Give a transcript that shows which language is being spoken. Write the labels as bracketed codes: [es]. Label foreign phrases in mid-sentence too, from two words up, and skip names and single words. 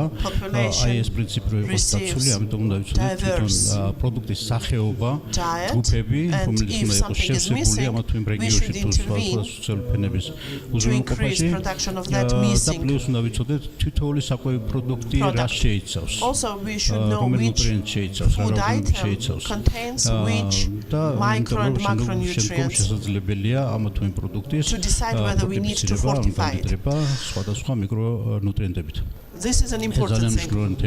[ka] აი ეს პრინციპი რო იყოს დაცული, ამიტომ უნდა ვიცოდეთ თვითონ პროდუქტის სახეობა, ჯგუფები, რომელიც უნდა იყოს შევსებული ამა თუ იმ რეგიონში თუ სხვა სოციალურ-ფენების უზრუნველყოფაში. და პლუს უნდა ვიცოდეთ თითოეული საკვები პროდუქტი [en] Also, we should know which food item contains which micro and macronutrients to decide whether we need to fortify it. This is an important thing.